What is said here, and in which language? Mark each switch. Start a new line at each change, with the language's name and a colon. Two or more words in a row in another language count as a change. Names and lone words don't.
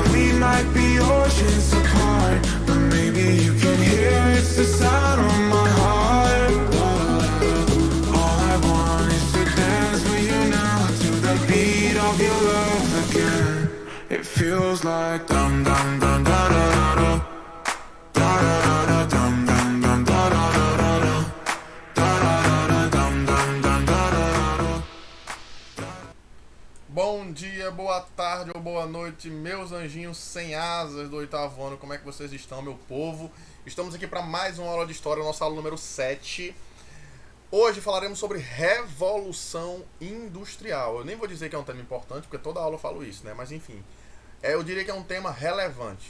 English: We might be oceans apart, but maybe you can hear it's the sound of my heart. Da da da da. All I want is to dance with you now to the beat of your love again. It feels like dum dum dum da da da da. Da da da da dum dum dum da da da da da. Da da da da dum dum dum da da da da.
Portuguese: Bom dia, boa tarde ou boa noite, meus anjinhos sem asas do oitavo ano. Como é que vocês estão, meu povo? Estamos aqui para mais uma aula de história, nossa aula número 7. Hoje falaremos sobre Revolução Industrial. Eu nem vou dizer que é um tema importante, porque toda aula eu falo isso, né? Mas enfim, eu diria que é um tema relevante.